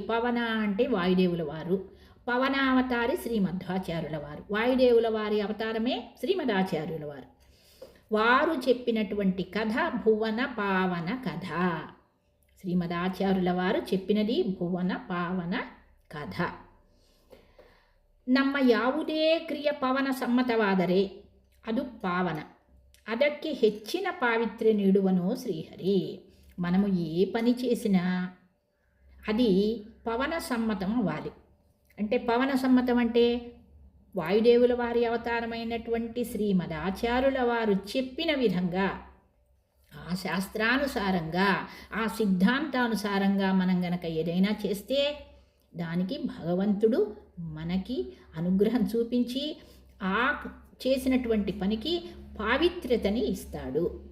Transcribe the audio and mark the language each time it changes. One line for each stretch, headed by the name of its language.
Telugu: పవన అంటే వాయుదేవుల వారు, పవనావతారి శ్రీమధ్వాచార్యుల వారు. వాయుదేవుల వారి అవతారమే శ్రీమదాచార్యుల వారు. వారు చెప్పినటువంటి కథ భువన పావన కథ. శ్రీమదాచార్యుల వారు చెప్పినది భువన పావన కథ.
Kannada: ನಮ್ಮ ಯಾವುದೇ ಕ್ರಿಯೆ ಪವನ ಸಮ್ಮತವಾದರೆ ಅದು ಪಾವನ, ಅದಕ್ಕೆ ಹೆಚ್ಚಿನ ಪಾವಿತ್ರ್ಯ ನೀಡುವನು ಶ್ರೀಹರಿ.
Telugu: మనము ఏ పని చేసినా అది పవన సమ్మతం అవ్వాలి. అంటే పవన సమ్మతం అంటే వాయుదేవుల వారి అవతారమైనటువంటి శ్రీమదాచార్యుల వారు చెప్పిన విధంగా, ఆ శాస్త్రానుసారంగా, ఆ సిద్ధాంతానుసారంగా మనం గనక ఏదైనా చేస్తే దానికి భగవంతుడు మనకి అనుగ్రహం చూపించి ఆ చేసినటువంటి పనికి పావిత్ర్యతని ఇస్తాడు.